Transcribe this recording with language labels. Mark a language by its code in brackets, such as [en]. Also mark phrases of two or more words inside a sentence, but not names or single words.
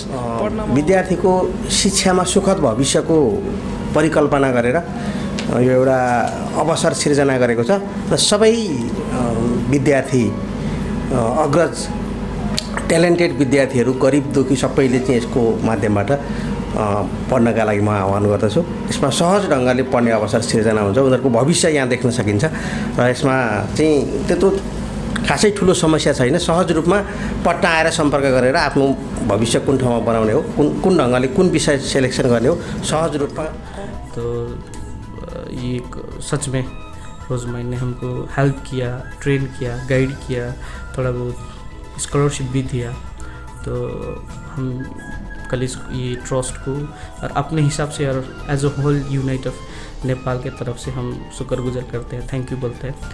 [ne] विद्यार्थीको शिक्षामा सुखद भविष्यको परिकल्पना गरेर यो एउटा अवसर सिर्जना गरेको छ र सबै विद्यार्थी अग्रज ट्यालेन्टेड विद्यार्थीहरू गरिब दुखी सबैले चाहिँ यसको माध्यमबाट पढ्नका लागि म आह्वान गर्दछु। यसमा सहज ढङ्गले पढ्ने अवसर सिर्जना हुन्छ, उनीहरूको भविष्य यहाँ देख्न सकिन्छ र यसमा चाहिँ त्यत्रो खासै ठुलो समस्या छैन। सहज रूपमा पटना आएर सम्पर्क गरेर आफ्नो भविष्य कुन ठाउँमा बनाउने हो, कुन ढङ्गले कुन विषय सेलेक्सन गर्ने हो, सहज रूपमा। [hi] तो ये सच में रोज़माइन ने हमको हेल्प किया, ट्रेन किया, गाइड किया, थोड़ा बहुत स्कॉलरशिप भी दिया। तो हम कल ये ट्रस्ट को और अपने हिसाब से और [en] as a whole [hi] यूनाइट ऑफ नेपाल के तरफ से हम शुक्रगुजार करते हैं, [en] thank you [hi] बोलते हैं।